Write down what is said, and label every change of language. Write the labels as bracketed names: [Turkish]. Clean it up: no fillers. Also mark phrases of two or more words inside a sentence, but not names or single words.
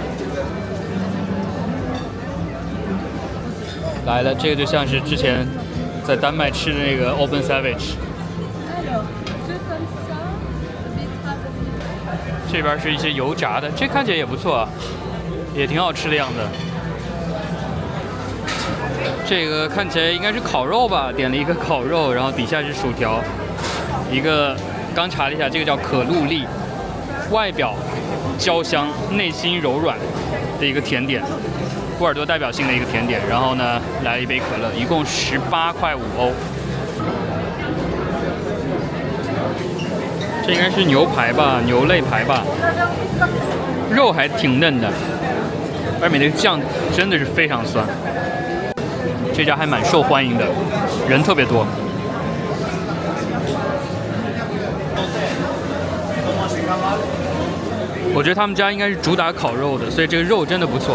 [Chinese] 來了，這個就像是之前在丹麥吃的那個 [English] Open Savage。 [Chinese] 這邊是一些油炸的，這看起來也不錯啊，也挺好吃的樣子。這個看起來應該是烤肉吧，點了一個烤肉，然後底下是薯條，一個剛查了一下，這個叫可露麗，外表焦香，內心柔軟的一個甜點，波爾多代表性的一個甜點。然後呢，來了一杯可樂，一共18.5歐。這應該是牛排吧，牛肋排吧，肉還挺嫩的，外面那個醬真的是非常酸。這家還蠻受歡迎的，人特別多。我覺得他們家應該是主打烤肉的，所以這個肉真的不錯。